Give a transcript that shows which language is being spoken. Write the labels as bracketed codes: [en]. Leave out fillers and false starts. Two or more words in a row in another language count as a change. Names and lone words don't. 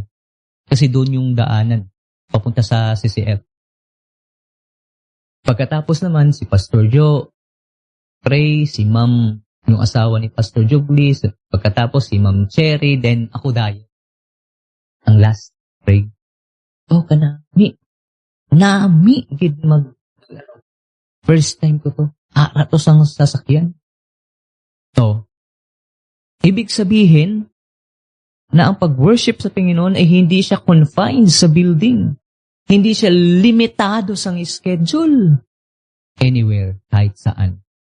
[tl] Kasi doon yung daanan, papunta sa CCF. Pagkatapos naman, si Pastor Joe, pray, si Ma'am, yung asawa ni Pastor Joe Bliss, pagkatapos si Ma'am Cherry, then ako dayo. Ang last, pray. [hil] Oh, kanami. Nami, gid [en] first time [hil] ko to. Aratos ang sasakyan. [tl] So, ibig sabihin na ang pag-worship sa Panginoon ay hindi siya confined sa building. Hindi siya limitado sa schedule. Anywhere, kahit saan.